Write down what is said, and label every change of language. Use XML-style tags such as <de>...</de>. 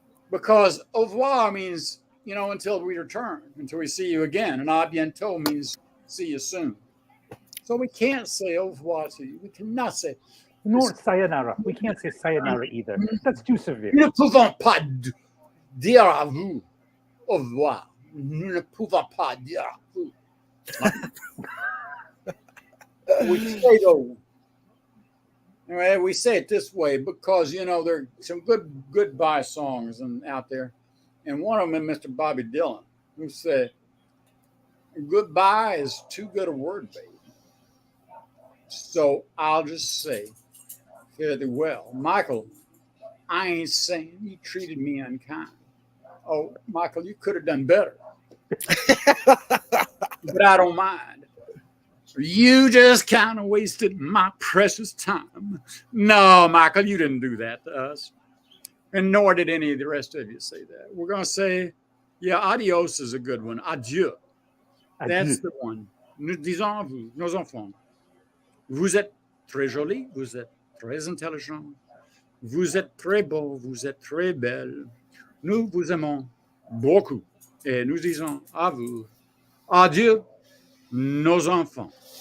<en>Because au revoir means, until we return, until we see you again. And a bientôt means see you soon. So we can't say au revoir to you. We cannot say. Nor sayonara. We can't say sayonara either. That's too severe.</en> <fr>Nous ne pouvons pas dire à vous au revoir. Nous ne pouvons pas dire à vous.</fr> <en>We say though. Anyway, we say it this way because there are some good goodbye songs out there, and one of them is Mr. Bobby Dylan, who said, "Goodbye is too good a word, baby." So I'll just say, fare thee well, Michael. I ain't saying you treated me unkind. Oh, Michael, you could have done better, but I don't mind. You just kind of wasted my precious time. No, Michael, you didn't do that to us. And nor did any of the rest of you say that. We're going to say, yeah, adios is a good one. Adieu. That's the one.</en> <fr>Nous disons à vous, nos enfants, vous êtes très jolis, vous êtes très intelligents, vous êtes très beaux, vous êtes très belles. Nous vous aimons beaucoup. Et nous disons à vous, adieu, nos enfants.</fr>